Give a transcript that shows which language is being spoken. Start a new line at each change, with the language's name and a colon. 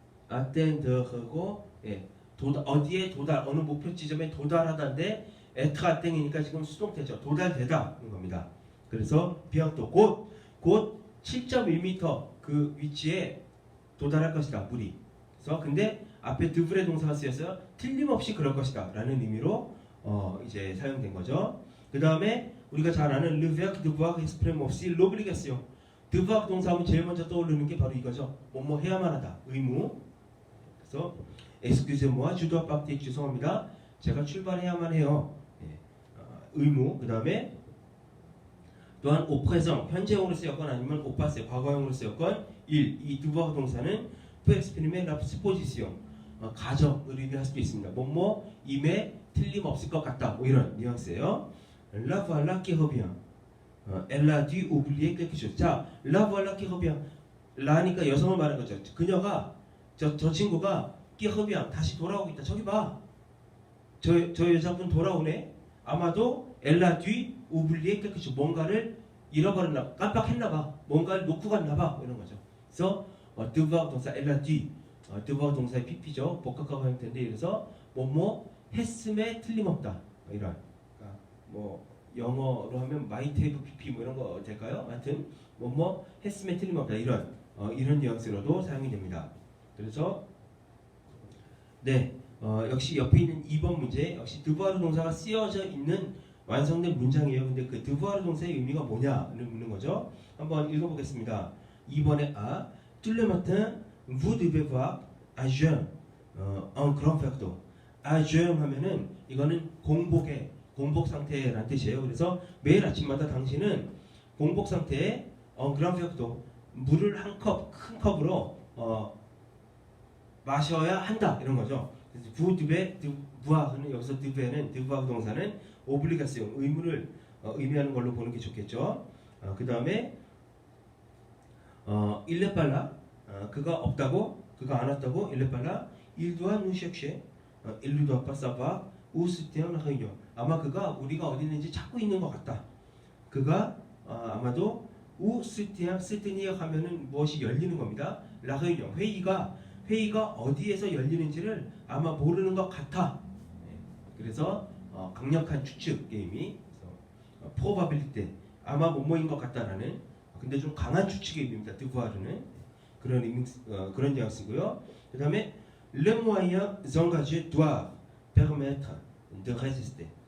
Korean: atteindre고 예, 어디에 도달, 어느 목표 지점에 도달하다인데 être atteint이니까 지금 수동태죠. 도달되다는 겁니다. 그래서 bientôt 곧 7.1m 그 위치에 도달할 것이다. 물이. 그래서 근데 앞에 devrait 동사가 쓰여서 틀림없이 그럴 것이다 라는 의미로 이제 사용된 거죠. 그 다음에 우리가 잘 아는
French: le verbe devoir exprime aussi l'obligation.
Korean: devoir 동사하면 제일 먼저 떠오르는 게 바로 이거죠. 뭐뭐 해야만 하다. 의무. 그래서
French: excusez-moi, je dois partir.
Korean: 죄송합니다. 제가 출발해야만 해요. 예. 의무. 그 다음에 또한 au présent 현재형으로 쓰였건 아니면 au passé 과거형으로 쓰였건 이 devoir 동사는
French: peut exprimer la supposition
Korean: 가정을 의미할 수도 있습니다. 뭐뭐 임에 틀림없을 것 같다. 뭐 이런 뉘앙스예요.
French: La voilà qui revient. Elle a dû oublier quelque chose.
Korean: 자,
French: la voilà qui revient.
Korean: 라니까 여성을 말하는 거죠. 그녀가 저 친구가
French: qui revient
Korean: 다시 돌아오고 있다. 저기 봐. 저 여자분 돌아오네. 아마도
French: elle a dû oublier quelque chose.
Korean: 뭔가를 잃어버렸나, 깜빡했나 봐. 뭔가를 놓고 갔나 봐. 이런 거죠. 그래서 devoir 동사 elle a dû devoir 동사의 PP죠. 복합과거 형태인데 그래서 뭐뭐 했음에 틀림없다. 이런. 그러니까 뭐 영어로 하면
English: might have PP
Korean: 뭐 이런 거 될까요? 하여튼 뭐뭐 했음에 틀림없다. 이런 뉘앙스로도 사용이 됩니다. 그래서 네. 역시 옆에 있는 2번 문제 역시 드부아르 동사가 쓰여져 있는 완성된 문장이에요. 근데 그 드부아르 동사의 의미가 뭐냐를 묻는 거죠. 한번 읽어보겠습니다. 2번에
French: tout le matin vous devez voir à jeun un grand verre d'eau.
Korean: à jeun 하면은 이거는 공복 상태라는 뜻이에요. 그래서 매일 아침마다 당신은 공복 상태에
French: un grand verre d'eau
Korean: 물을 한 컵 큰 컵으로 마셔야 한다 이런 거죠. vous devez devoir는 여기서 devoir는 devoir 동사는 obligation 의무를 의미하는 걸로 보는 게 좋겠죠.
French: 그 다음에 il n'est pas là
Korean: 그가 없다고 그가 안 왔다고
French: il n'est pas là il doit nous chercher il ne doit pas savoir où se tient la réunion.
Korean: 아마 그가 우리가 어디 있는지 찾고 있는 것 같다. 그가 아마도 où se tenir 하면은 무엇이 열리는 겁니다. la réunion 회의가 어디에서 열리는지를 아마 모르는 것 같아. 그래서 강력한 추측 게임이 probability 아마 뭐뭐인 것 같다라는 근데 좀 강한 추측의 의미입니다. devoir는 그런 뉘앙스고요.
French: 그다음에 le moyen engagé doit permettre de résister.